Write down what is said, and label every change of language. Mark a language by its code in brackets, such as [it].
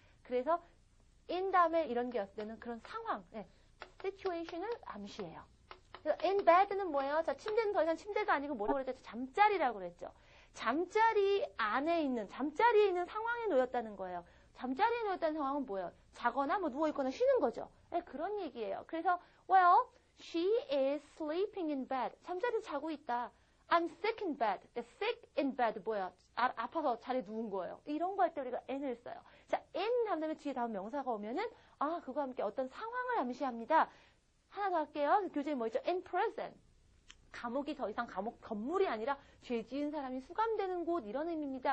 [ko] 그래서 in 다음에 이런 게 왔을 때는 그런 상황, situation을 암시해요. in bed는 뭐예요? 자, 침대는 더 이상 침대가 아니고 뭐라고 그랬죠? 잠자리라고 그랬죠. 잠자리에 있는 상황에 놓였다는 거예요. 잠자리에 놓였다는 상황은 뭐예요? 자거나 뭐 누워있거나 쉬는 거죠. 그런 얘기예요. 그래서, [en] well, she is sleeping in bed. [ko] 잠자리에 자고 있다. [en] I'm sick in bed. sick in bed [ko] 뭐야? 아파서 자리에 누운 거예요. 이런 거 할 때 우리가 n을 써요. 자, n 다음에 뒤에 다음 명사가 오면은, 그거와 함께 어떤 상황을 암시합니다. 하나 더 할게요. 교재에 뭐 있죠? in prison. 감옥이 더 이상 건물이 아니라 죄 지은 사람이 수감되는 곳 이런 의미입니다.